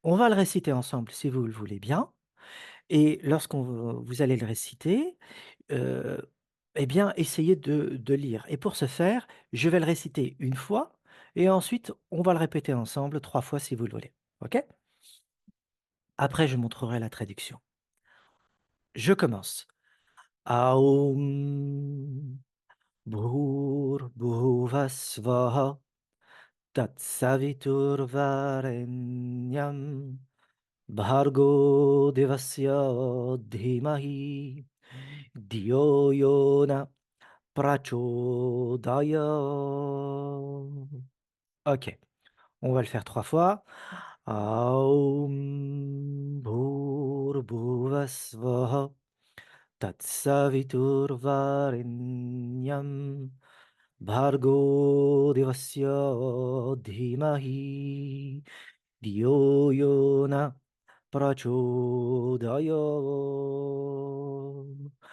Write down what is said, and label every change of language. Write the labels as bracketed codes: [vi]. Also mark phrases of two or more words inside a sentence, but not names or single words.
[fr] On va le réciter ensemble si vous le voulez bien et lorsqu'on vous allez le réciter, heu, eh bien, essayez de lire et pour ce faire, je vais le réciter une fois et ensuite on va le répéter ensemble 3 fois si vous le voulez. OK? Après je montrerai la traduction. Je commence. [sa] Aum Bhurbhuvasvaha Tatsaviturvarenyam Bhargo Devasya Dhimahi धियो यो न prachodaya. [fr] OK, on va le faire 3 fois. [sa] Aum Bhurbhuvasvaha Tatsaviturvarenyam Bhargo Devasya Dhimahi धियो यो न prachodaya.